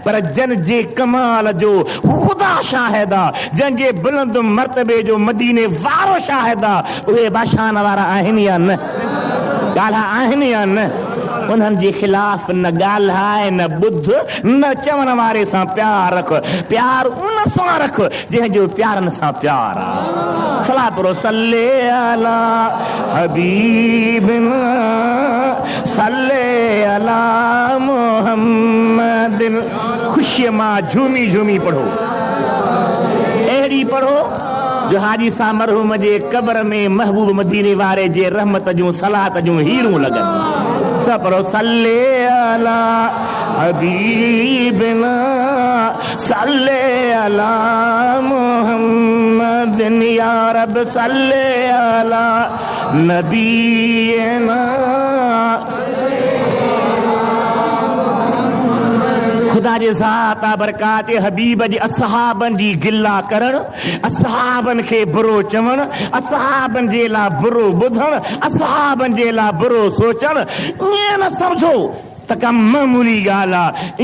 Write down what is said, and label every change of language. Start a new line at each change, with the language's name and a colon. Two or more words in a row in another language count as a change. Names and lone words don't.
Sindhi: पर जन जे कमाल जो ख़ुदा शाहिद आहे, जंहिंजे बुलंद मर्तबे जो मदीने वारो शाहिद आहे, उहे बाशान वारा आहिनि या न? ॻाल्हि आहिनि या न? उन्हनि जे ख़िलाफ़ न ॻाल्हाए, न ॿुध, न चवण वारे सां प्यार रख। प्यार उन सां रख जंहिंजो प्यारनि सां प्यार आहे। सलाह पढ़ो,
Arabic: صل على حبيبنا صل على محمد.
Sindhi: ख़ुशीअ मां झूमी झूमी पढ़ो, अहिड़ी पढ़ो जो हाजी सां मरहूम जे क़ब्र में महबूब मदीने वारे जे रहमत जूं सलात जूं हीरूं लॻनि। सब पढ़ो,
Arabic: صل على حبيبنا صل على محمد يا رب صل على نبينا.
Sindhi: खुदा जे ज़ात बरकात हबीब जी असहाबन जी गिला करण, असहाबन खे बुरो चवण, असहाबन जे लाइ बुरो ॿुधण, असहाबन जे लाइ बुरो सोचण, ईअं न सम्झो त का मामूली ॻाल्हि आहे।